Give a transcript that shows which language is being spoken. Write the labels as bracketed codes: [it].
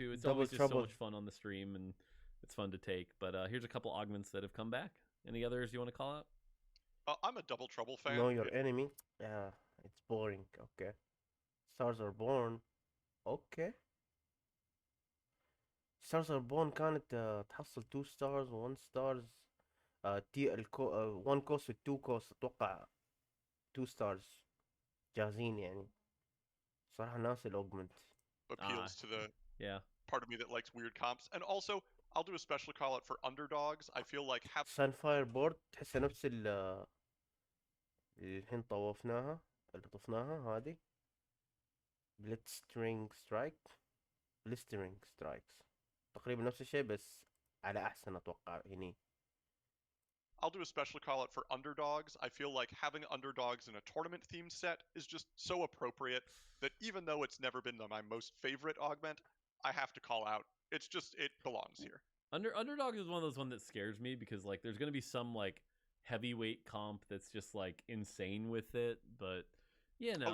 [en] It's always just so much fun on the stream, and it's fun to take. But here's a couple augments that have come back. Any others you want to call out? I'm a Double Trouble fan. Know your enemy. Yeah, it's boring. Okay. Stars are born. Okay. Stars are born [ar] كانت تحصل [en] 2 stars و 1 stars. [ar] 1 cost و 2 cost اتوقع 2 stars جاهزين يعني. صراحة ناس الاوجمنت. [en] Appeals to the part of me that likes weird comps. And also, I'll do a special call out for underdogs. I feel like [ar] سان فاير بورد تحسها نفس اللي الحين طوفناها اللي طفناها هذه بليسترينج سترايكس تقريبا نفس الشيء بس على احسن اتوقع هني. [en] I'll do a special call out for underdogs. I feel like having underdogs in a tournament themed set is just so appropriate that even though it's never been my most favorite augment, I have to call out. It's just, it belongs here. Underdog is one of those ones that scares me because like there's gonna be some like heavyweight comp that's just like insane with it, but you know.